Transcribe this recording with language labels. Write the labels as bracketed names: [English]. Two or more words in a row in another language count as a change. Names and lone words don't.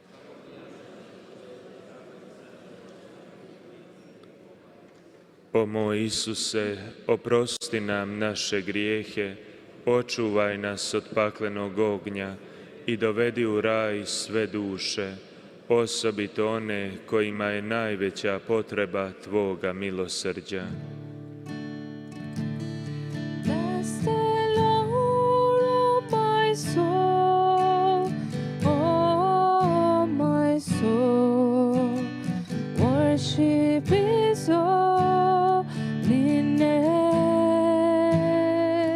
[Croatian] O moj Isuse, oprosti nam naše grijehe, očuvaj nas od paklenog ognja i dovedi u raj sve duše, osobito one kojima je najveća potreba Tvoga milosrđa. [English] Bless the Lord, oh my soul, oh my soul, worship His holy name.